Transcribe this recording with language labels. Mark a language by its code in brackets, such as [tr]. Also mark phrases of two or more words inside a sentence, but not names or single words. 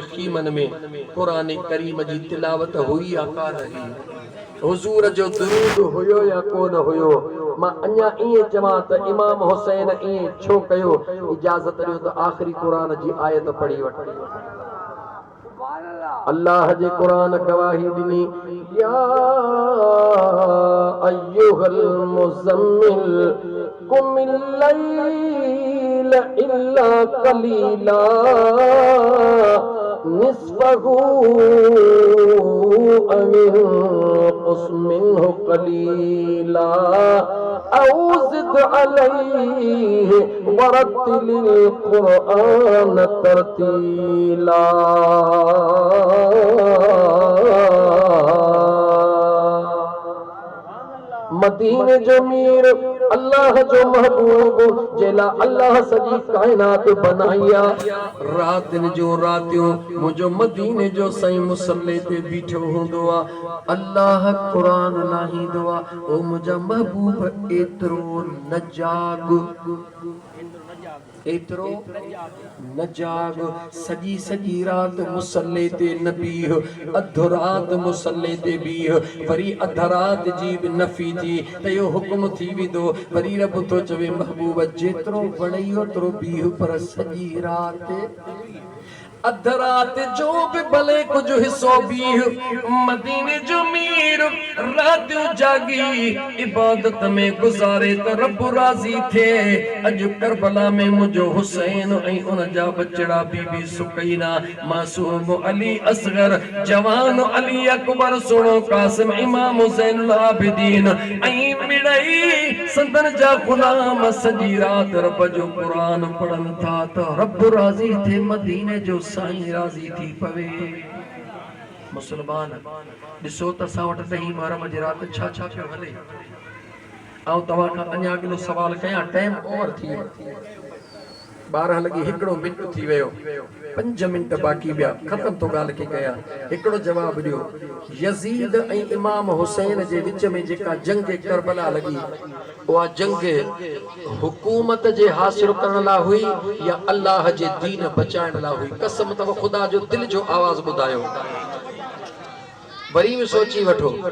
[sd] ख़ीमन में क़ुरान करीम जी तिलावत हुई या कान हुई हुजूर जो दुरूद हुयो या कोन हुयो मां अञा ईअं चवां त इमाम हुसैन ईअं छो कयो इजाज़त ॾियो त आख़िरी क़ुरान जी आयत पढ़ी वठ अल्लाह जे क़ुरान गवाही ॾिनी [ar] يا أيها المزمل قم الليل إلا قليلا نصفه أو انقص منه قليلا أو زد عليه ورتل القرآن ترتيلا [sd] मदीने जो मीर अल्लाह जो महबूब जेला अल्लाह सजी कायनात बनाया रात दिन जो रातियों मुझो मदीने जो सही मुसल्ले ते बीठो हुंदो आ अल्लाह कुरान लाहींदो आ ओ मुझा महबूब एतरो न जाग एतिरो न जाग सॼी सॼी रात मुसल्ले ते न बीह अधु रात मुसल्ले ते बीह वरी अध रात जी बि नफ़ी थी त इहो हुकुम थी वेंदो वरी रब थो चवे महबूब जेतिरो वणई ओतिरो बीह पर सॼी रात अध रात जो भी भले कुछ हिस्सो बीह मदीने जो मीर रात जागी इबादत में गुजारे तो रब राजी थे अज करबला में मुझो हुसैन ऐं उन जा बचड़ा बीबी सुकैना मासूम अली असगर जवान अली अकबर सुनो कासिम इमाम हुसैन आबिदीन ऐं मिड़ई संदन जा गुलाम सजी रात रब जो कुरान पढ़न था तो रब राजी थे मदीने जो साईं राजी थी पवे मुसलमान ॾिसो त असां वटि ॾहीं मुहर्रम जी राति छा छा पियो हले ऐं तव्हां खां अञा अॻिलो सवाल कयां [en] time over [sd] थी वियो 12 लॻी हिकिड़ो मिंट थी वियो 5 मिंट बाक़ी ॿिया ख़तम तो ॻाल्हि खे कयां हिकिड़ो जवाबु ॾियो यज़ीद ऐं इमाम हुसैन जे विच में जेका जंग करबला लॻी उहा जंग हुकूमत जे हासिल करण लाइ हुई या अल्लाह जे दीन बचाइण लाइ हुई कसम अथव ख़ुदा जो दिल जो आवाज़ ॿुधायो वरी बि सोची वठो